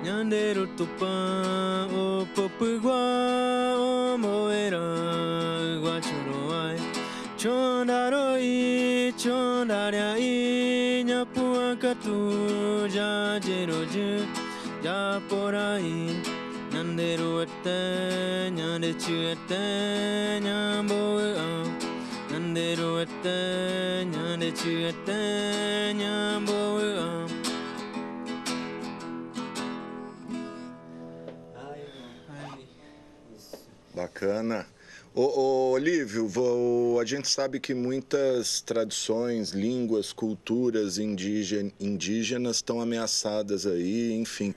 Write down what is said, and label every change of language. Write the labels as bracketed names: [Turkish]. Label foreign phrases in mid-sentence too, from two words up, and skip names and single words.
[Mbyá Guaraní] Nanderu tupa o popugua o moera guachuroai chondaroi chondarai nyapuakatu ja jeroju ja porai Nanderu ete nyandechu ete nyamboa Nanderu ete nyandechu ete nyamboa [Portuguese] Bacana. Ô, Olívio, a gente sabe que muitas tradições, línguas, culturas indígenas estão ameaçadas aí, enfim.